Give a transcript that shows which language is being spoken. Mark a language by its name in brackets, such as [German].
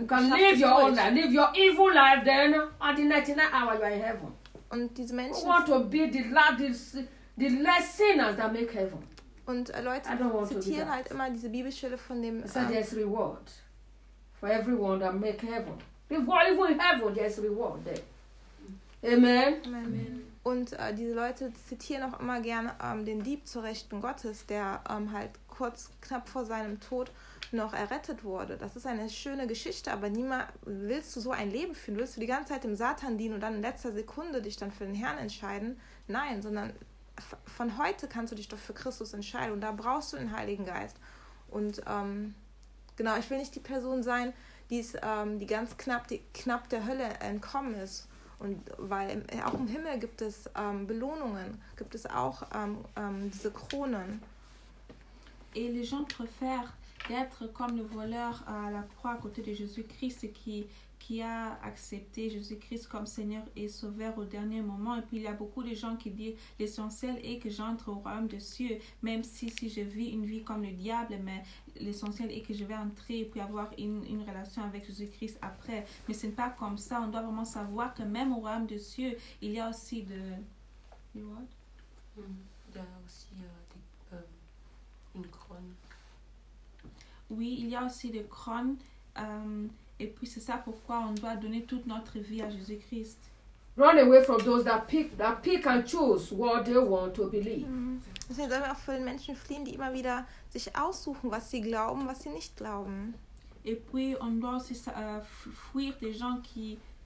[English] You can live your own life. Live your evil life. Then at the 99th hour you are in heaven. [German] Und diese Menschen. [English] Who want to be the less sinners that make heaven. [German] Und Leute zitieren halt immer diese Bibelstelle von dem. [English] So there's reward. For everyone that make heaven. Before even heaven, there's reward there. Amen. Amen. [German] Und diese Leute zitieren auch immer gerne den Dieb zur Rechten Gottes, der halt kurz knapp vor seinem Tod noch errettet wurde. Das ist eine schöne Geschichte, aber niemals willst du so ein Leben führen. Willst du die ganze Zeit dem Satan dienen und dann in letzter Sekunde dich dann für den Herrn entscheiden? Nein, sondern von heute kannst du dich doch für Christus entscheiden und da brauchst du den Heiligen Geist. Und genau, ich will nicht die Person sein, die ist, die ganz knapp der Hölle entkommen ist. Und weil auch im Himmel gibt es Belohnungen, gibt es auch diese Kronen. [French] Et les gens préfèrent d'être comme le voleur à la croix à côté de Jésus-Christ qui a accepté Jésus-Christ comme Seigneur et Sauveur au dernier moment. Et puis il y a beaucoup de gens qui disent l'essentiel est que j'entre au royaume des cieux, même si je vis une vie comme le diable, mais l'essentiel est que je vais entrer et puis avoir une relation avec Jésus-Christ après. Mais ce n'est pas comme ça. On doit vraiment savoir que même au royaume des cieux, il y a aussi de... [English] You what? [French] Il y a aussi une couronne. Oui, il y a aussi des couronnes. Et puis c'est ça pourquoi on doit donner toute notre vie à Jésus-Christ. [English] Run away from those that pick and choose what they want to believe. Mm-hmm. [German] Deswegen sollen wir auch von den Menschen fliehen, die immer wieder sich aussuchen, was sie glauben, was sie nicht glauben. [French] Et puis on doit aussi fuir des gens qui